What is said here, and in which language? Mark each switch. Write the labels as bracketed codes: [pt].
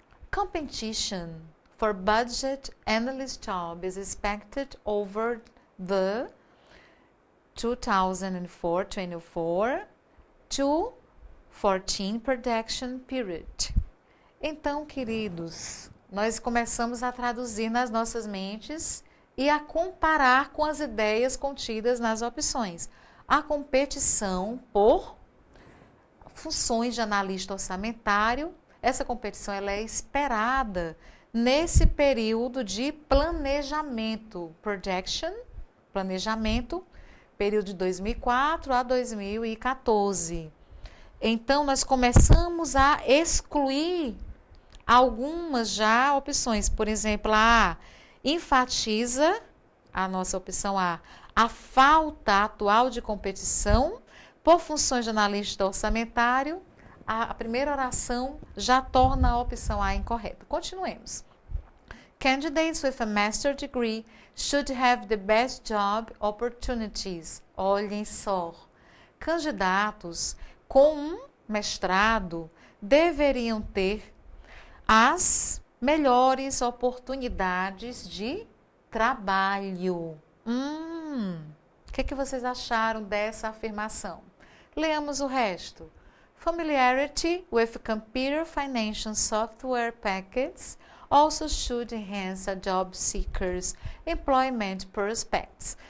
[en] Competition for budget analyst job is expected over the 2004-24 to 14 production period. [pt] Então, queridos, nós começamos a traduzir nas nossas mentes e a comparar com as ideias contidas nas opções. A competição por funções de analista orçamentário, essa competição ela é esperada nesse período de planejamento, projection, planejamento, período de 2004 a 2014. Então, nós começamos a excluir algumas já opções. Por exemplo, a enfatiza, a nossa opção a falta atual de competição por funções de analista orçamentário. A primeira oração já torna a opção A incorreta. Continuemos. [en] Candidates with a master's degree should have the best job opportunities. [pt] Olhem só. Candidatos com um mestrado deveriam ter as melhores oportunidades de trabalho. O que vocês acharam dessa afirmação? Leamos o resto. [en] Familiarity with computer financial software packages also should enhance a job seeker's employment prospects.